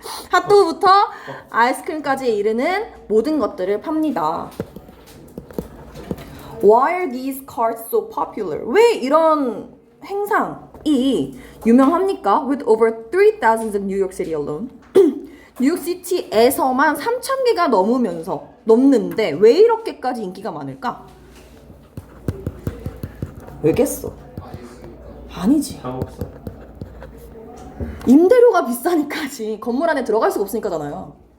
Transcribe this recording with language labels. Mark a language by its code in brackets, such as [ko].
[ko] 핫도그부터 아이스크림까지에 이르는 모든 것들을 팝니다. [en] Why are these carts so popular? [ko] 왜 이런 행상이 유명합니까? [en] With over 3,000 in New York City alone. [ko] 뉴욕시티에서만 3,000개가 넘는데 왜 이렇게까지 인기가 많을까? 왜겠어? 아니지. 임대료가 비싸니까지. 건물 안에 들어갈 수가 없으니까잖아요.